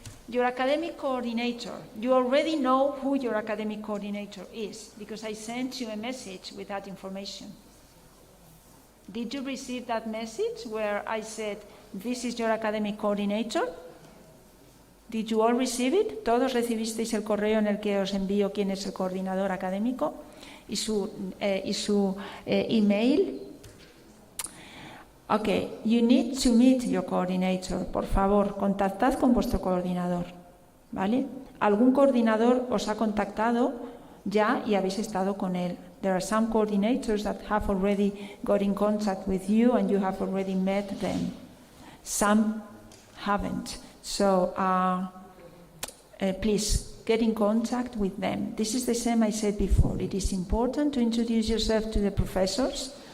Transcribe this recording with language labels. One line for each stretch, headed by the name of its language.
English: Your academic coordinator. You already know who your academic coordinator is, because I sent you a message with that information. Did you receive that message where I said, this is your academic coordinator? Did you all receive it?
Spanish: ¿Todos recibisteis el correo en el que os envío quién es el coordinador académico y su email?
English: Okay, you need to meet your coordinator.
Spanish: Por favor, contactad con vuestro coordinador, ¿vale? ¿Algún coordinador os ha contactado ya y habéis estado con él?
English: There are some coordinators that have already got in contact with you and you have already met them. Some haven't. So please get in contact with them. This is the same I said before. It is important to introduce yourself to the professors.